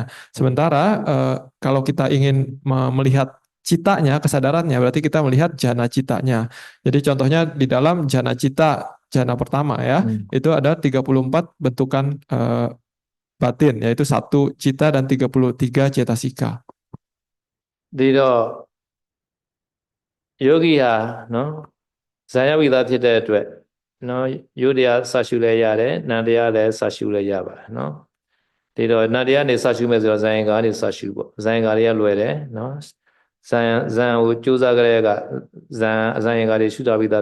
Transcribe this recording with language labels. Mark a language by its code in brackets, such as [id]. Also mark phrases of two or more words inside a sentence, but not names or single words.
[id] Sementara kalau kita ingin melihat citanya, kesadarannya, berarti kita melihat jana citanya. Jadi contohnya di dalam jana cita, jana pertama ya, itu ada 34 bentukan batin, yaitu 1 cita dan 33 cetasika. [my] ဒီတော့ယောဂီဟာနော်ဇာယဝိသဖြစ်တဲ့အတွက်နော်ယုတ်တရားစရှုလဲရတယ်နန္တရားလည်းစရှုလဲရပါနော်ဒီတော့နန္တရားနေစရှုမဲ့ဆိုတော့ဇာယင်္ဂါနေစရှုပေါ့ဇာယင်္ဂါတွေကလွယ်တယ်နော်ဇာန်ကိုကြိုးစားကြတဲ့ကဇာယင်္ဂါတွေရှုတာဝိသ